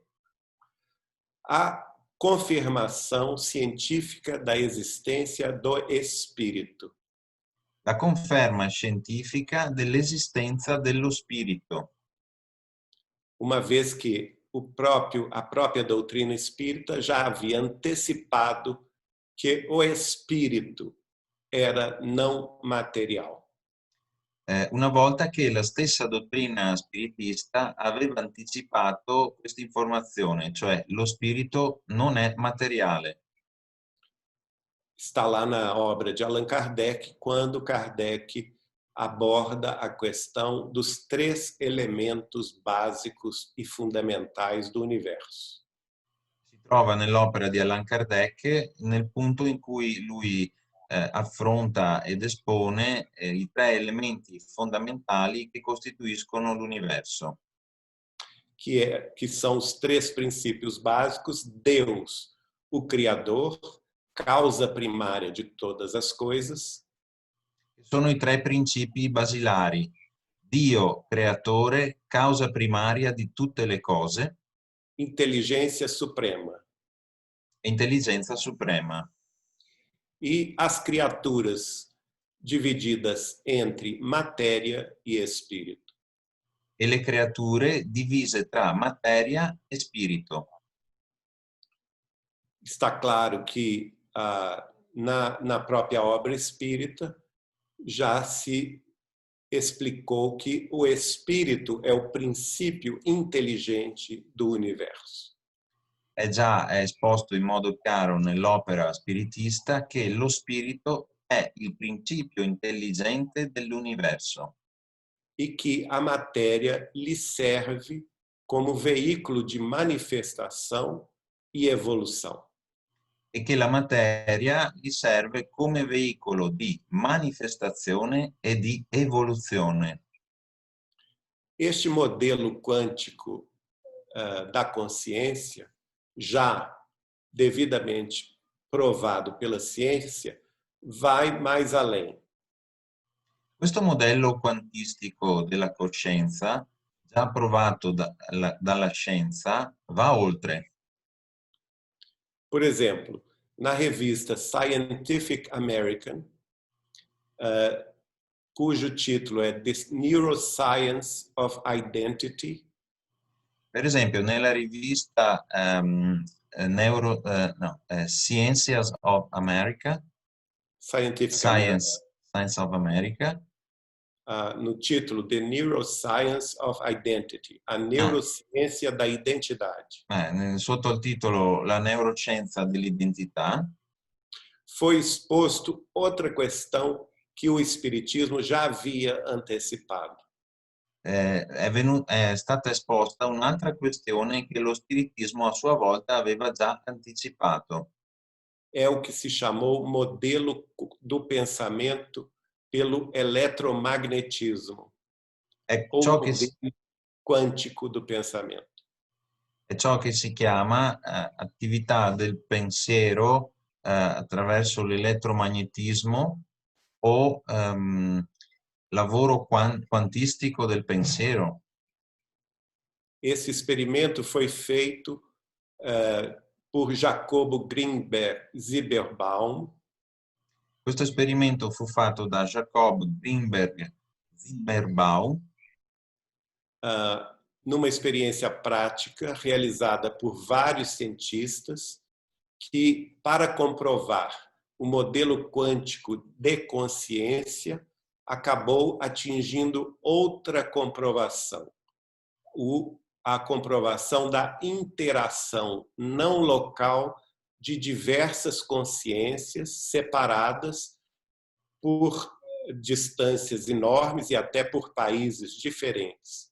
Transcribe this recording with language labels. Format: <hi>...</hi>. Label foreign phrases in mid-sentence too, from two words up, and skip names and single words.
<pt>a confirmação científica da existência do espírito.</pt> <it>La conferma scientifica dell'esistenza dello spirito.</it> <pt>Uma vez que a própria doutrina espírita já havia antecipado que o espírito era não material.</pt> <it>Una volta che la stessa dottrina spiritista aveva anticipato questa informazione, cioè lo spirito non è materiale.</it> <pt>Está lá na obra de Allan Kardec, quando Kardec aborda a questão dos 3 elementos básicos e fundamentais do universo.</pt> <it>Si trova nell'opera di Allan Kardec nel punto in cui lui affronta ed espone i 3 elementi fondamentali che costituiscono l'universo.</it> <pt>Que são os 3 princípios básicos: Deus, o Criador, causa primária de todas as coisas.</pt> <it>Sono i 3 principi basilari: Dio, creatore, causa primaria di tutte le cose.</it> <pt>Inteligência suprema.</pt> <it>Intelligenza suprema.</it> <pt>E as criaturas divididas entre matéria e espírito.</pt> <it>E le creature divise tra materia e spirito.</it> <pt>Está claro que na própria obra espírita já se explicou que o espírito é o princípio inteligente do universo.</pt> <it>È già esposto in modo chiaro nell'opera spiritista che lo spirito è il principio intelligente dell'universo.</it> <pt>E que a matéria lhe serve como veículo de manifestação e evolução.</pt> <it>E che la materia gli serve come veicolo di manifestazione e di evoluzione.</it> <pt>Este modelo quântico da consciência já devidamente provado pela ciência, vai mais além.</pt> <it>Questo modello quantistico della coscienza, già approvato dalla scienza, va oltre.</it> <pt>Por exemplo, na revista Scientific American, cujo título é The Neuroscience of Identity.</pt> <it>Per esempio, nella rivista Sciences of America, Scientific American, Science of America,</it> <pt>no título The Neuroscience of Identity, a neurociência da identidade.</pt> <it>Sotto il titolo La neuroscienza dell'identità,</it> <pt>foi exposto outra questão que o Espiritismo já havia antecipado.</pt> <it>È stata esposta un'altra questione che lo spiritismo a sua volta aveva già anticipato.</it> <pt>É o que se chamou modelo do pensamento pelo eletromagnetismo, ou modelo quântico do pensamento.</pt> <it>È ciò che si chiama attività del pensiero attraverso l'elettromagnetismo o lavoro quantistico del pensiero.</it> <pt>Esse experimento foi feito por Jacobo Greenberg Zilberbaum.</pt> <it>Questo esperimento fu fatto da Jacob Greenberg Zilberbaum</it> <pt>numa experiência prática realizada por vários cientistas que, para comprovar o modelo quântico de consciência, acabou atingindo outra comprovação, a comprovação da interação não local de diversas consciências separadas por distâncias enormes e até por países diferentes.</pt>